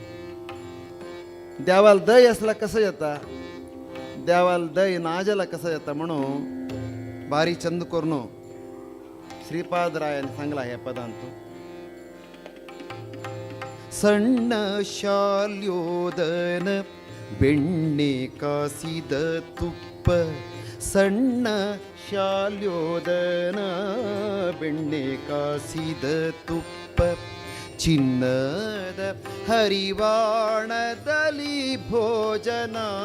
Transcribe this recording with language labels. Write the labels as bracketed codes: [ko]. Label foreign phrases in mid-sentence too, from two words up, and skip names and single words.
[kok] देवाल दय असला कसं येता देवाल दय ना जाल्यार कसं येता म्हणून भारी चंद करून ಶ್ರೀಪಾದರಾಯನ್ सांगला हे पदांत. [kn] ಸಣ್ಣ ಶಾಲ್ಯೋದನ ಬೆಣ್ಣೆ ಕಾಸಿದ ತುಪ್ಪ ಸಣ್ಣ ಶಾಲ್ಯೋದನ ಬೆಣ್ಣೆ ಕಾಸಿದ ತುಪ್ಪ ಚಿನ್ನದ ಹರಿವಾಣದಲ್ಲಿ ಭೋಜನ